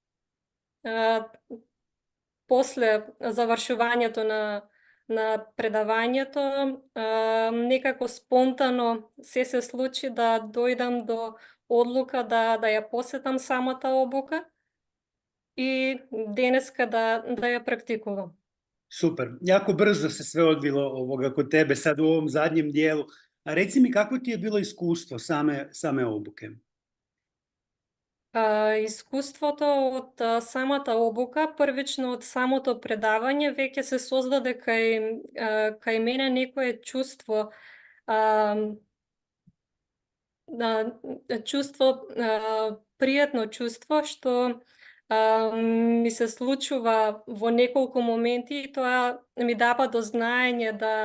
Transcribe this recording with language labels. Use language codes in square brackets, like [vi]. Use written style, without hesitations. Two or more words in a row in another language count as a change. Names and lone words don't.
[mk] после завршувањето на предавањето некако спонтано се случи да дојдам до одлука да ја посетам самата обука и денеска да ја практикувам. [hr] Super. Jako brzo se sve odvilo kod tebe sad u ovom zadnjem dijelu. A reci mi kako ti je bilo iskustvo same obuke? [mk] Искуството од самата обука, првично од самото предавање, веќе се создаде кај мене некое чувство, пријатно чувство, што ми се случува во неколку моменти и тоа ми дава до знаење